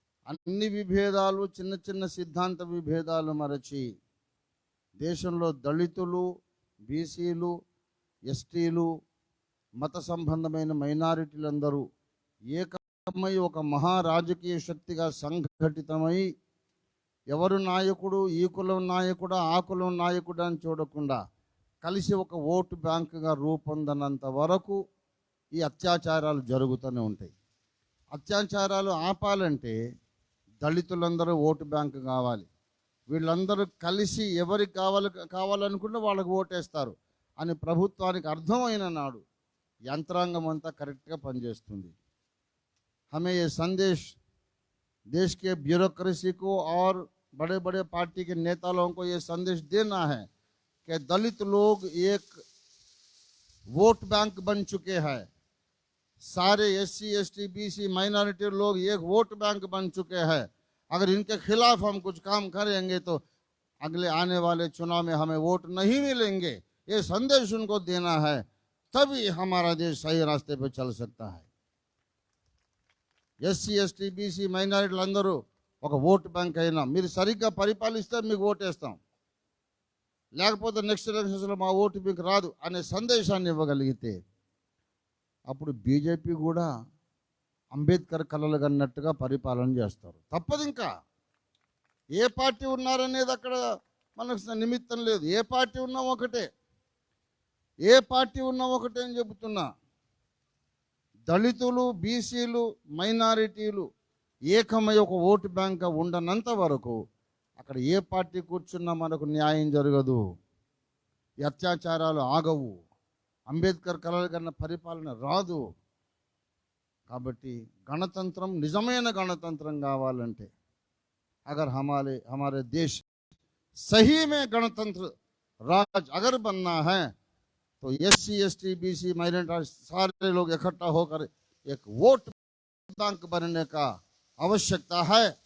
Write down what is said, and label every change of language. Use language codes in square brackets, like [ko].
[te] అన్ని విభేదాలు, చిన్న చిన్న సిద్ధాంత విభేదాలు మరచి దేశంలో దళితులు, బీసీలు, ఎస్టీలు, మత సంబంధమైన మైనారిటీలందరూ ఏకమై ఒక మహారాజకీయ శక్తిగా సంఘటితమై ఎవరు నాయకుడు, ఈ కులం నాయకుడా ఆ కులం నాయకుడా అని చూడకుండా కలిసి ఒక ఓటు బ్యాంకుగా రూపొందనంత వరకు ఈ అత్యాచారాలు జరుగుతూనే ఉంటాయి. అత్యాచారాలు ఆపాలంటే దళితులందరూ ఓటు బ్యాంకు కావాలి. వీళ్ళందరూ కలిసి ఎవరికి కావాలనుకుంటే వాళ్ళకు ఓటేస్తారు అని ప్రభుత్వానికి అర్థమైన నాడు యంత్రాంగం అంతా కరెక్ట్గా పనిచేస్తుంది. [hi] हमें ये संदेश देश के ब्यूरोक्रेसी को और बड़े बड़े पार्टी के नेता लोगों को ये संदेश देना है कि दलित लोग एक वोट बैंक बन चुके हैं, सारे एससी एसटी बीसी माइनॉरिटी लोग एक वोट बैंक बन चुके हैं. अगर इनके खिलाफ हम कुछ काम करेंगे तो अगले आने वाले चुनाव में हमें वोट नहीं मिलेंगे. ये संदेश उनको देना है, तभी हमारा देश सही रास्ते पर चल सकता है. [te] ఎస్సీ ఎస్టీ బీసీ మైనారిటీలు అందరూ ఒక ఓటు బ్యాంక్ అయినా మీరు సరిగ్గా పరిపాలిస్తే మీకు ఓటేస్తాం. లేకపోతే నెక్స్ట్ ఎలక్షన్స్లో మా ఓటు మీకు రాదు అనే సందేశాన్ని ఇవ్వగలిగితే అప్పుడు బీజేపీ కూడా అంబేద్కర్ కలలు కన్నట్టుగా పరిపాలన చేస్తారు. తప్పదు. ఇంకా ఏ పార్టీ ఉన్నారనేది అక్కడ మనకు నిమిత్తం లేదు. ఏ పార్టీ ఉన్నా ఒకటే, ఏ పార్టీ ఉన్నా ఒకటే అని చెబుతున్నా. దళితులు, బీసీలు, మైనారిటీలు ఏకమై ఒక ఓటు బ్యాంక్ ఉండనంత వరకు అక్కడ ఏ పార్టీ కూర్చున్నా మనకు న్యాయం జరగదు, ఈ అత్యాచారాలు ఆగవు, అంబేద్కర్ కలలు కన్న పరిపాలన రాదు. కాబట్టి గణతంత్రం, నిజమైన గణతంత్రం కావాలంటే [hi] अगर हमारे देश सही में गणतंत्र राज अगर बनना है तो SC ST BC माइनॉरिटी सारे लोग इकट्ठा होकर एक वोट बैंक बनने का आवश्यकता है।